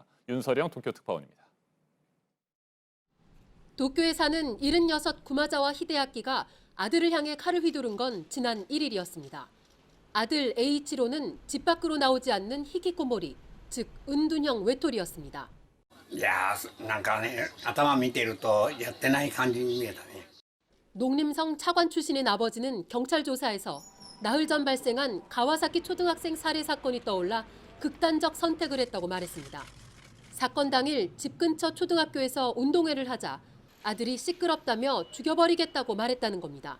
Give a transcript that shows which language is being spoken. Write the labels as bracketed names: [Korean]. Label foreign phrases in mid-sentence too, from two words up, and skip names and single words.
[Korean] 윤서령 도쿄 특파원입니다. 도쿄에 사는 76 구마자와 히데아키가 아들을 향해 칼을 휘두른 건 지난 1일이었습니다. 아들 A이치로는 집 밖으로 나오지 않는 히키코모리, 즉 은둔형 외톨이였습니다. [Japanese] いやなんかね頭見てるとやってない感じに見えたね. [Korean] 농림성 차관 출신인 아버지는 경찰 조사에서 나흘 전 발생한 가와사키 초등학생 살해 사건이 떠올라 극단적 선택을 했다고 말했습니다. 사건 당일 집 근처 초등학교에서 운동회를 하자 아들이 시끄럽다며 죽여버리겠다고 말했다는 겁니다.